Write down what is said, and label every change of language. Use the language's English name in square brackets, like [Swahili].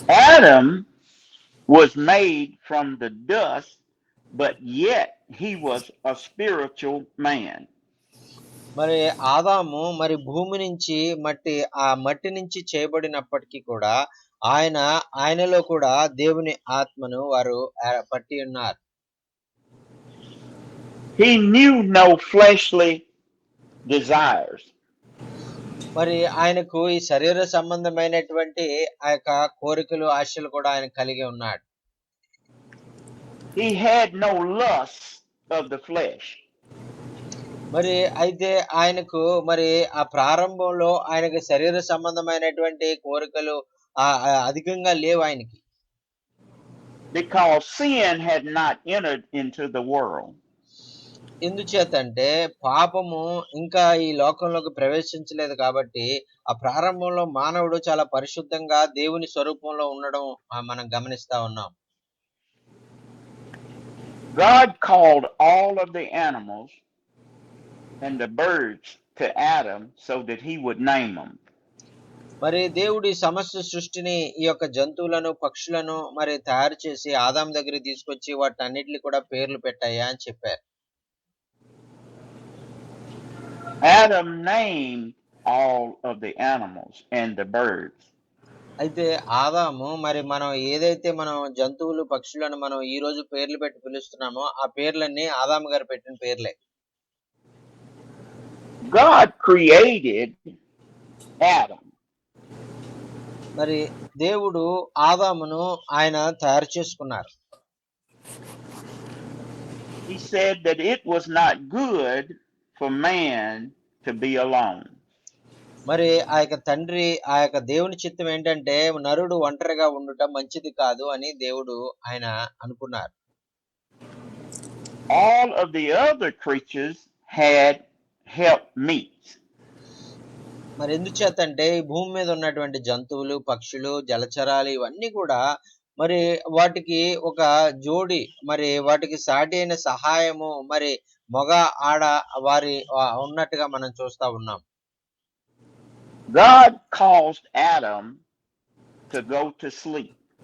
[English] Adam was made from the dust, but yet he was a spiritual man. [Telugu] మరి ఆదాము మరి భూమి నుంచి ఆ మట్టి నుంచి చేయబడినప్పటికీ కూడా ఆయనలో కూడా దేవుని ఆత్మను వారు పట్టి ఉన్నారు. [English] He knew no fleshly desires. [Telugu] మరి ఆయనకు ఈ శరీర సంబంధమైనటువంటి ఆ యొక్క కోరికలు ఆశలు కూడా ఆయన కలిగి ఉన్నాడు. [English] He had no lust of the flesh. [Telugu] మరి అయితే ఆయనకు మరి ఆ ప్రారంభంలో ఆయనకు శరీర సంబంధమైనటువంటి కోరికలు అధికంగా లేవు ఆయనకి. [English] Because sin had not entered into the world. [Telugu] ఎందుచేతంటే పాపము ఇంకా ఈ లోకంలోకి ప్రవేశించలేదు కాబట్టి ఆ ప్రారంభంలో మానవుడు చాలా పరిశుద్ధంగా దేవుని స్వరూపంలో ఉండడం మనం గమనిస్తా ఉన్నాం. [English] God called all of the animals and the birds to Adam so that he would name them. [Telugu] మరి దేవుడి సమస్త సృష్టిని ఈ యొక్క జంతువులను పక్షులను మరి తయారు చేసి ఆదాం దగ్గర తీసుకొచ్చి వాటన్నిటిని కూడా పేర్లు పెట్టాయా అని చెప్పారు. [English] Adam named all of the animals and the birds. [Telugu] అయితే ఆదాము మరి మనం ఏదైతే మనం జంతువులు పక్షులను మనం ఈ రోజు పేర్లు పెట్టి పిలుస్తున్నామో ఆ పేర్లన్నీ ఆదాము గారు పెట్టిన పేర్లే. [English] God created Adam. [Telugu] మరి దేవుడు ఆదామును ఆయన తయారు చేసుకున్నారు. [English] He said that it was not good for man to be alone. [Telugu] మరి ఆ యొక్క తండ్రి ఆ యొక్క దేవుని చిత్తం ఏంటంటే నరుడు ఒంటరిగా ఉండటం మంచిది కాదు అని దేవుడు ఆయన అనుకున్నారు. [English] All of the other creatures had helpmeets. [Telugu] మరి ఎందుచేతంటే ఈ భూమి మీద ఉన్నటువంటి జంతువులు పక్షులు జలచరాలు ఇవన్నీ కూడా మరి వాటికి ఒక జోడి మరి వాటికి సాటి అయిన సహాయము మరి మగ ఆడ వారి ఉన్నట్టుగా మనం చూస్తా ఉన్నాం. [English] God caused Adam to go to sleep.